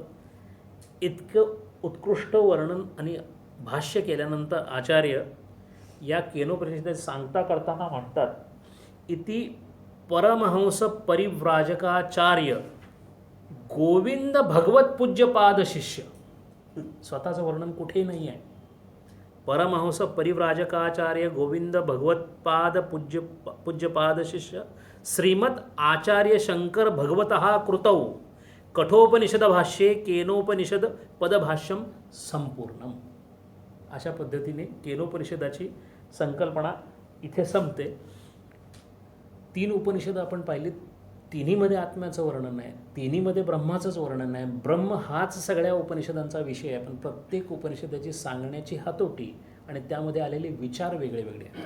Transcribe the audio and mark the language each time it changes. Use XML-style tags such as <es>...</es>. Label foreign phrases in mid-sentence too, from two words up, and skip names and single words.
<mr>इतकं उत्कृष्ट वर्णन आणि भाष्य केल्यानंतर आचार्य या केनोपनिषदेत सांगता करताना म्हणतात,</mr> <sa>इति परमहंस परिव्राजकाचार्य गोविंद भगवत पूज्यपाद शिष्य.</sa> <mr>स्वतःचं वर्णन कुठेही नाही आहे.</mr> <sa>परमहंस परिव्राजकाचार्य गोविंद भगवत्पाद पूज्यपाद शिष्य श्रीमद आचार्य शंकर भगवतः कृतौ कठोपनिषद भाष्ये केनोपनिषद पदभाष्यम संपूर्णम.</sa> <mr>अशा पद्धतीने केनोपनिषदाची संकल्पना इथे संपते. 3 उपनिषद आपण पाहिली, तिन्हीमध्ये आत्म्याचं वर्णन आहे, तिन्हीमध्ये ब्रह्माचंच वर्णन आहे. ब्रह्म हाच सगळ्या उपनिषदांचा विषय आहे, पण प्रत्येक उपनिषदाची सांगण्याची हातोटी आणि त्यामध्ये आलेले विचार वेगळे वेगळे आहेत.</mr>